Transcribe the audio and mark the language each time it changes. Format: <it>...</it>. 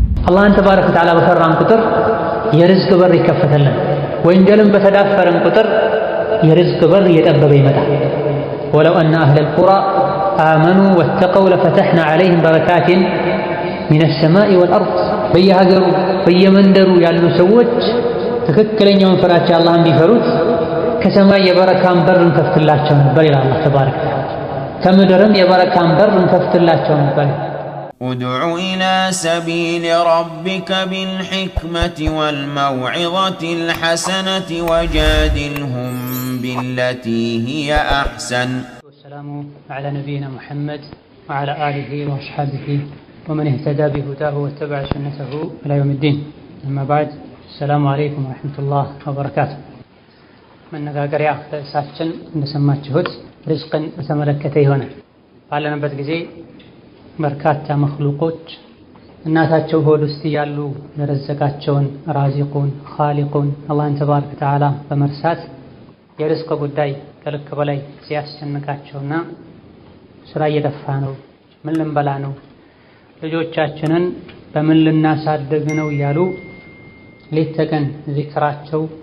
<am>አላህን ተባረከ ወተዓላ በፈራን ቁጥር የርዝቅ በር ይከፈተልን። ወንጀልን በተዳፈረን ቁጥር የርዝቅ በር እየጠበበ ይመጣል።</am> <ar>ወለው አነ አህለል ቁራ አመኑ ወተቀው ለፈተሕና ዐለይሂም በረካቲን ሚነ ሰማኢ ወልአርድ።</ar> <am>በየሀገሩ በየመንደሩ ያሉ ሰዎች ትክክለኛውን ፍራቻ አላህን ቢፈሩት ከሰማይ የበረካን በር እንከፍትላቸው ነበር ይላል አላህ ተባረከ። ከምድርም የበረካን በር እንከፍትላቸው ነበር።</am> <ar>ادع إلى سبيل ربك بالحكمة والموعظة الحسنة وجادلهم بالتي هي أحسن. والسلام على نبينا محمد وعلى آله وأصحابه ومن اهتدى بهداه واتبع سنته إلى يوم الدين. أما بعد، السلام عليكم ورحمة الله وبركاته.</ar> <am>መነጋገሪያ ርዕሳችን እንደሰማችሁት ርዝቅን በተመለከተ ይሆናል። ባለንበት ጊዜ በርካታ መክሉቆች እናታቸው ሆድ ውስጥ ያሉ የረዘቃቸውን ራዚቁን ኻሊቁን አላህን ተባረከ ወተዓላ በመርሳት የርዝቅ ጉዳይ ከልክ በላይ ሲያስጨንቃቸውና ስራ እየጠፋ ነው፣ ምን ልንበላ ነው፣ ልጆቻችንን በምን ልናሳድግ ነው እያሉ ሌት ተቀን ዚክራቸው</am>